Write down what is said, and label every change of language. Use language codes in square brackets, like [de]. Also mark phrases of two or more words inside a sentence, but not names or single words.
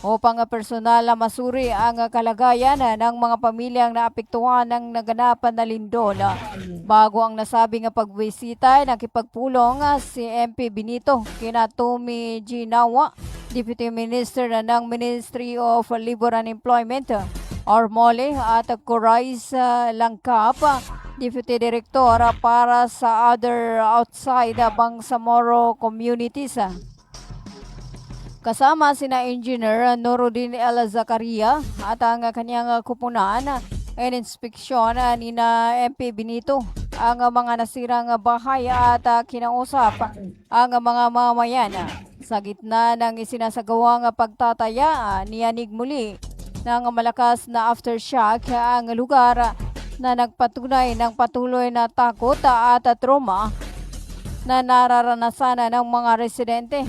[tl] upang personal na masuri ang kalagayan ng mga pamilyang naapektuhan ng naganapan na lindol. Bago ang nasabing pagbisita, nakipagpulong si MP Benito kina Tommy Ginawa, Deputy Minister ng Ministry of Labor and Employment, Ormole at Corais Langkap, Deputy Director para sa [en] other outside Bangsamoro communities. [tl] Kasama sina Engineer Nuruddin El Zakaria at ang kanyang kupunan and inspeksyon ni na MP Benito ang mga nasirang bahay at kinausap ang mga mamayan. Sa gitna ng isinasagawang pagtataya, niyanig muli ng malakas na aftershock ang lugar na nagpatunay ng patuloy na takot at trauma na nararanasan ng mga residente.